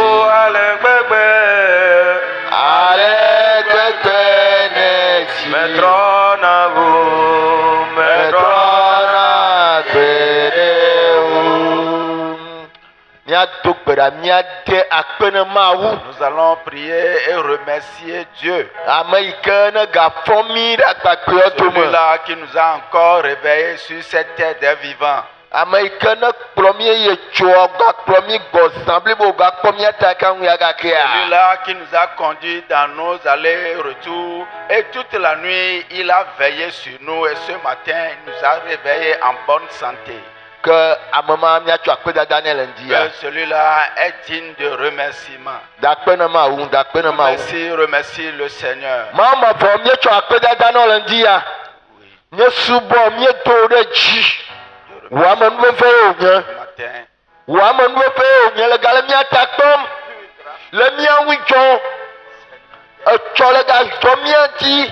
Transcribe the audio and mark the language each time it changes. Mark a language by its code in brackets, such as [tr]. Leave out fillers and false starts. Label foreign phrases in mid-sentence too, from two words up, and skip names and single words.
[ee] ale gbegbe Ale gbegbe neti. metrɔna wo Trɔna gbere o. Míado gbe ɖa míade akpe ne Mawu. [fr] Nous allons prier et remercier Dieu. [ee] Ame yi ke ne gafɔ mí ɖe agbagbeɔ dome. [fr] Celui-là qui nous a encore réveillés sur cette terre des vivants. [ee] Ame yi ke ne kplɔ mí eye tsoa gakplɔ mí gbɔ zã blibo gakpɔ mía ta keŋu ya gakea. [fr] Celui-là qui nous a conduits dans nos allers-retours et toute la nuit il a veillé sur nous et ce matin il nous a réveillés en bonne santé. [ee] Ke ame ma míatsɔ akpedada nɛ le ŋdi ya. [fr] Que celui-là est digne de remerciement. [ee] Dakpe ne Mawu, dakpe ne Mawu. [fr] Remercie le Seigneur. [ee] Maa me vɔ míetsɔ akpedada nɔ le ŋdi ya. Míesubɔ míedo ɖe dzi. Wò ame nuveve wònye. Matin. Wò ame nuveve wònye le gale mía ta kpɔm. Le mía ŋui dzɔm. Etsɔ le gadzɔ mía ŋuti.